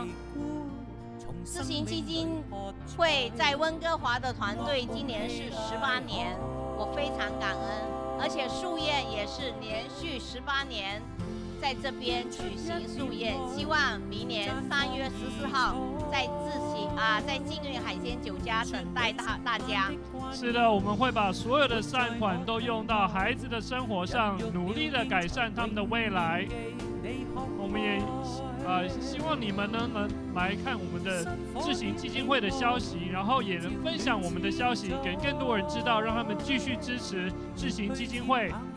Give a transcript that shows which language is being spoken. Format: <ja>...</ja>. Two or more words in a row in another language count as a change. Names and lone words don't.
<zh>世行基金會在溫哥華的團隊今年是18年，我非常感恩，而且宿宴也是連續18年在這邊舉行宿宴，希望明年3月14號在金運海鮮酒家等待大家。是的，我們會把所有的善款都用到孩子的生活上，努力的改善他們的未來。我們也希望你們呢能來看我們的智行基金會的消息，然後也能分享我們的消息給更多人知道，讓他們繼續支持智行基金會。</zh>